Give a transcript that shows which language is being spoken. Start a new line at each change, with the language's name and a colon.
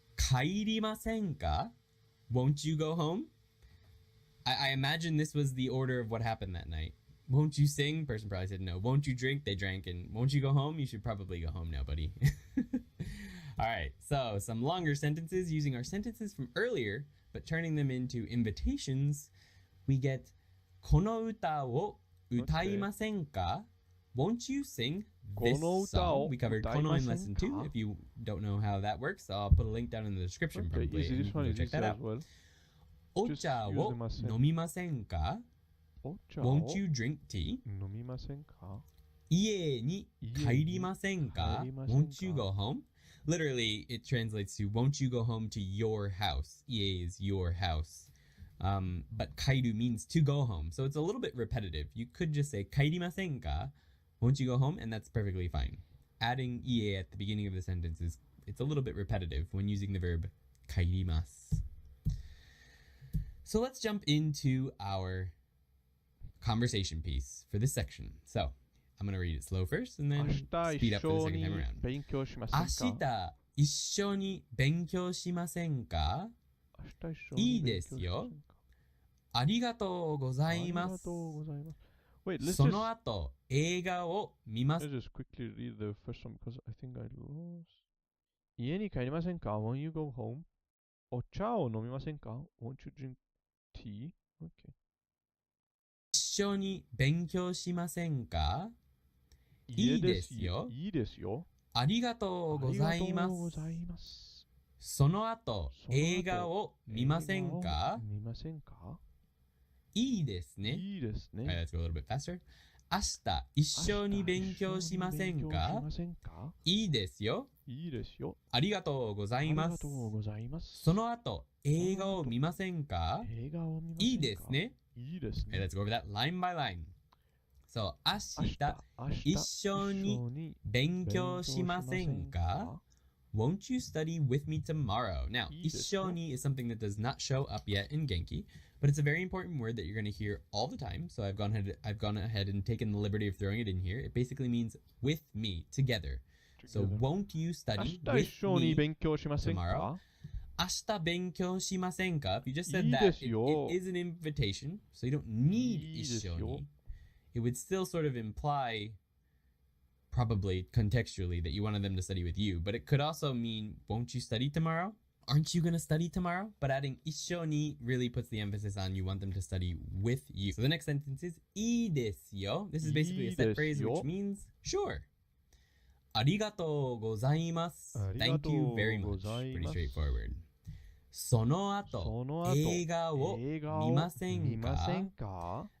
Japanese: kairimasen ka?
English: Won't you go home? I imagine this was the order of what happened that night. Won't you sing? Person probably said no. Won't you drink? They drank. And won't you go home? You should probably go home now, buddy. All right, so some longer sentences using our sentences from earlier, but turning them into invitations. We get
Japanese: この歌を歌いませんか?
English: Won't you sing this song? We covered この in lesson 2. If you don't know how that works, I'll put a link down in the description probably. Easy. This one is check that out. well.
Japanese: お茶を飲みませんか?
English: Won't you drink tea?
Japanese: 飲みませんか? 家に帰りませんか?
English: Won't you go home? Literally, it translates to won't you go home to your house? Ie is your house. But kairu means to go home. So it's a little bit repetitive. You could just say
Japanese: kairimasen ka?
English: Won't you go home? And that's perfectly fine. Adding ie at the beginning of the sentence it's a little bit repetitive when using the verb kairimasu. So let's jump into our conversation piece for this section. So I'm going to read it slow first and then speed up for the second time around.
Japanese: 明日一緒に勉強しませんか? いいですよ。ありがとうございます。
English: Wait,
Japanese: その後、映画を見ます。
English: Let's just quickly read the first one because I think I lost.
Japanese: 家に帰りませんか?
English: Won't you go home?
Japanese: お茶を飲みませんか?
English: Won't you drink tea? Okay.
Japanese: 一緒に勉強しませんか? いいですよ。いいですよ。ありがとうございます。その後、映画を見ませんか? 見ませんか? いいですね。いいですね。
English: Alright, let's go a little bit faster.
Japanese: 明日一緒に勉強しませんか? いいですよ。いいですよ。ありがとうございます。その後、映画を見ませんか? いいですね。いいですね。
English: Alright, let's go over that line by line. So,
Japanese: 明日一緒に勉強しませんか?
English: Won't you study with me tomorrow? Now, 一緒に is something that does not show up yet in Genki, but it's a very important word that you're going to hear all the time. So I've gone ahead and taken the liberty of throwing it in here. It basically means with me, together. So won't you study with me tomorrow?
Japanese: 明日勉強しませんか?
English: If you just said that, it is an invitation, so you don't need 一緒に. It would still sort of imply, probably contextually, that you wanted them to study with you, but it could also mean, won't you study tomorrow? Aren't you going to study tomorrow? But adding 一緒に really puts the emphasis on you want them to study with you. So the next sentence is
Japanese: いいですよ.
English: This is basically a set phrase which means sure.
Japanese: ありがとうございます.
English: Thank you very much. Pretty straightforward.
Japanese: その後、映画を見ませんか?